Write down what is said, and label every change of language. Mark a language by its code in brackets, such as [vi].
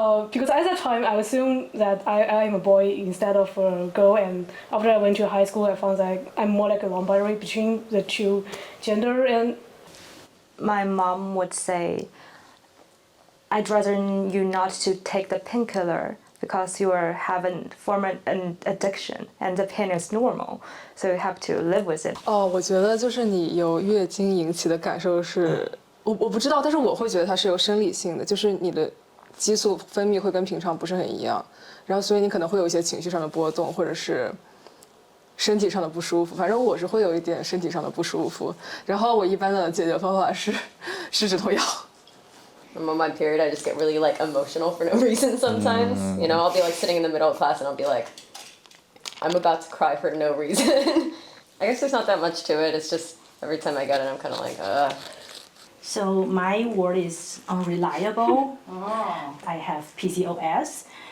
[en] Because at that time I assumed that I am a boy instead of a girl, and after I went to high school I found that I'm more like a non-binary between the two gender. And my mom would say, I'd rather you not to take the painkiller because you are having formed an addiction and the pain is normal, so you have to live with it. [zh] 我觉得就是你有月经引起的感受是，我不知道，但是我会觉得它是有生理性的，就是你的激素分泌会跟平常不是很一样，然后所以你可能会有一些情绪上的波动，或者是身体上的不舒服。反正我是会有一点身体上的不舒服，然后我一般的解决方法是吃止痛药。 [en] I'm on my period, I just get really like emotional for no reason sometimes. You know, I'll be like sitting in the middle of class and I'll be like, I'm about to cry for no reason. I guess there's not that much to it. It's just every time I get it, I'm kind of like, So my word is unreliable. I have PCOS,